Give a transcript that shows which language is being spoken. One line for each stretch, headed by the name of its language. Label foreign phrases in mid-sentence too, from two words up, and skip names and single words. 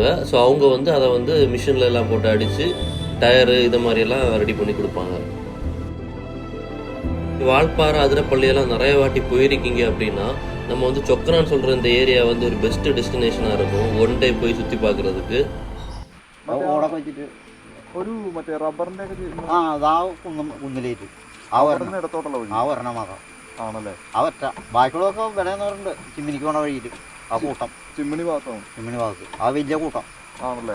Tamil: ஸோ அவங்க அதை மிஷினில் எல்லாம் போட்டு அடித்து டயரு இது மாதிரியெல்லாம் ரெடி பண்ணி கொடுப்பாங்க. வால்பாறை அதிரப்பள்ளியெல்லாம் நிறைய வாட்டி போயிருக்கீங்க அப்படின்னா நம்ம சொக்கனான்னு சொல்கிற இந்த ஏரியா ஒரு பெஸ்ட்டு டெஸ்டினேஷனாக இருக்கும்
English: one day
Tamil: போய் சுற்றி பார்க்குறதுக்கு.
Malayalam: ഒരു മറ്റേ റബ്ബറിന്റെ കുന്നിലേക്ക് ആണല്ലേ. അവറ്റ ബാക്കിയുള്ളതൊക്കെ വിലയെന്ന് പറഞ്ഞിട്ടുണ്ട്. ചിമ്മിനിക്ക് പോണ വഴിയിൽ ആ കൂട്ടം ചിമ്മിണി ഭാഗത്താണ്. ചിമ്മിണി ഭാഗത്ത് ആ വലിയ കൂട്ടം ആണല്ലേ.